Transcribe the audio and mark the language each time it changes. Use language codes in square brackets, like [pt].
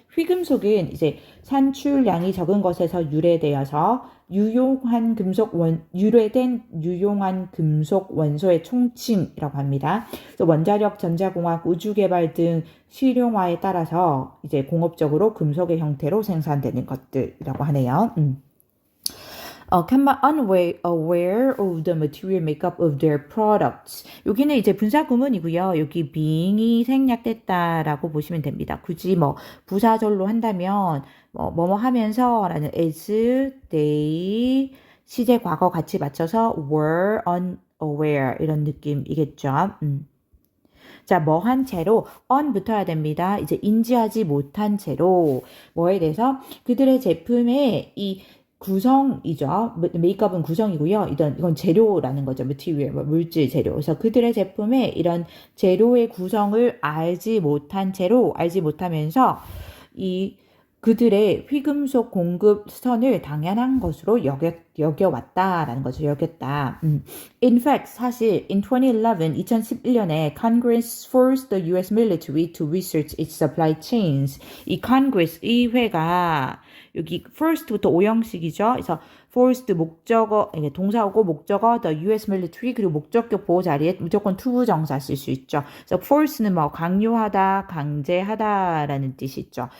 [ko] 휘금속은 이제 산출량이 적은 것에서 유래되어서 유용한 유래된 유용한 금속 원소의 총칭이라고 합니다. 그래서 원자력, 전자공학, 우주개발 등 실용화에 따라서 이제 공업적으로 금속의 형태로 생산되는 것들이라고 하네요. [en] Can be unaware of the material makeup of their products. [ko] 여기는 이제 분사 구문이고요. 여기 being이 생략됐다라고 보시면 됩니다. 굳이 뭐 부사절로 한다면 뭐뭐 하면서라는 [en] as they [ko] 시제 과거 같이 맞춰서 [en] were unaware [ko] 이런 느낌이겠죠. 자, 뭐 한 채로 on 붙어야 됩니다. 이제 인지하지 못한 채로 뭐에 대해서 그들의 제품에 이 구성이죠. 메이크업은 구성이고요. 이건 재료라는 거죠. material, 물질 재료. 그래서 그들의 제품에 이런 재료의 구성을 알지 못하면서 이 그들의 휘금속 공급 선을 당연한 것으로 여겨왔다라는 거죠. 여겼다. [en] In fact, [ko] 사실 [en] in 2011년에 Congress forced the U.S. military to research its supply chains. [ko] 이 Congress, 의회가 여기 first부터 오형식이죠. 그래서 forced 목적어, 동사하고 목적어, [en] the U.S. [ko] military 그리고 목적격 보호 자리에 무조건 to 정사 쓸 수 있죠. 그래서 force는 뭐 강요하다, 강제하다라는 뜻이 있죠.